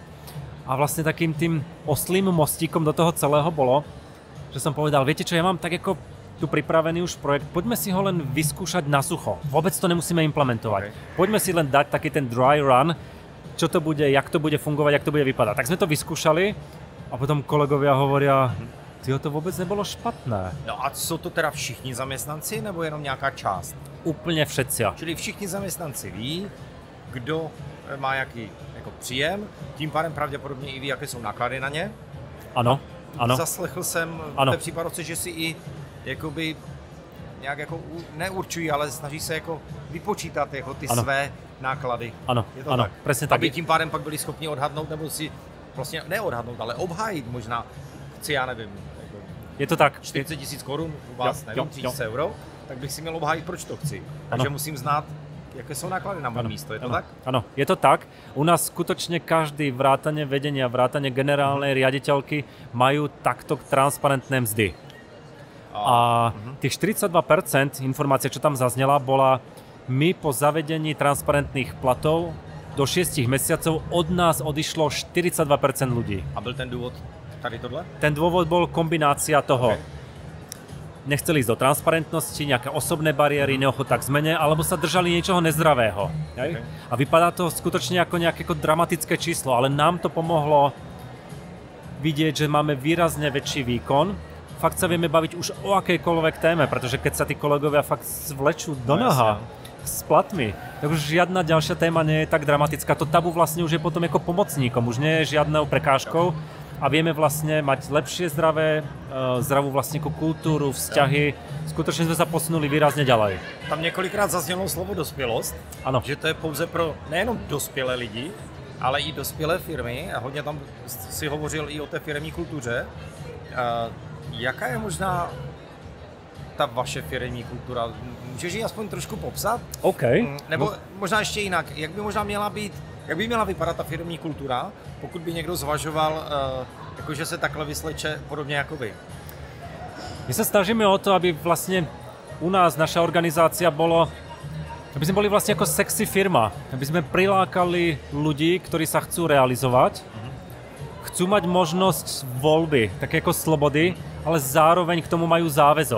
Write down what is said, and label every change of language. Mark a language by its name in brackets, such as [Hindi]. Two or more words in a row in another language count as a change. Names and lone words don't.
[Slovak] A vlastne takým tým oslým mostíkom do toho celého bolo, že som povedal, viete čo, ja mám tak ako tu pripravený už projekt, poďme si ho len vyskúšať na sucho. Vôbec to nemusíme implementovať. Poďme si len dať taký ten [English] dry run, [Slovak] čo to bude, jak to bude fungovať, jak to bude vypadať. Tak sme to vyskúšali a potom kolegovia hovoria, to vôbec nebolo špatné. [Czech] No a sú to teda všichni zaměstnanci nebo jenom nějaká část? [Slovak] Úplně všetci. [Czech] Čili všichni zaměstnanci ví, kdo má jaký jako příjem, tím pádem pravděpodobně i ví, jaké jsou náklady na ně. Ano. Zaslechl jsem v té případovce, že si i jakoby nějak jako neurčují, ale snaží se jako vypočítat jako ty své náklady. Ano, je to ano, tak? [Slovak] presne tak. [Czech] Aby tím pádem pak byli schopni odhadnout, nebo si vlastně neodhadnout, ale obhájit možná, já nevím, jako je to tak. 40 000 korun u vás, nevím, 3 000 euro, tak bych si měl obhájit, proč to chci. Takže musím znát, jaké jsou náklady na moje místo, je to tak? [Slovak] Áno, je to tak. U nás skutočne každý vrátane vedenia, vrátane generálnej riaditeľky majú takto transparentné mzdy. A tých 42% informácie, čo tam zaznela, bola my po zavedení transparentných platov do 6 mesiacov od nás odišlo 42% ľudí. A byl ten důvod tady tohle? Ten dôvod bol kombinácia toho. Nechceli ísť do transparentnosti, nejaké osobné bariéry, neochota k zmene, alebo sa držali niečoho nezdravého. Okay. A vypadá to skutočne ako nejaké dramatické číslo, ale nám to pomohlo vidieť, že máme výrazne väčší výkon v fakt sa vieme baviť už o akejkoľvek téme, pretože keď sa tí kolegovia fakt zvlečú do noha s platmi, tak už žiadna ďalšia téma nie je tak dramatická. To tabu vlastne už je potom ako pomocníkom, už nie je žiadnou prekážkou a vieme vlastne mať lepšie zdravú vlastne kultúru, vzťahy. Skutočne sme sa posunuli výrazne ďalej. [Czech] Tam několikrát zaznělo slovo dospělost, ano. Že to je pouze pro nejenom dospělé lidi, ale i dospělé firmy a hodně tam si hovořil i o té firemní kultuře. Jaká je možná ta vaše firemní kultura? Můžeš ji aspoň trošku popsat? OK. Nebo možná ještě jinak, jak by měla vypadat ta firemní kultura, pokud by někdo zvažoval, jakože se takhle vysleče podobně jako vy? [Slovak] My sa snažíme o to, aby vlastne u nás naša organizácia aby sme boli vlastne ako sexy firma, aby sme prilákali ľudí, ktorí sa chcú realizovať, chcú mať možnosť voľby, také ako slobody, ale zároveň k tomu majú záväzok.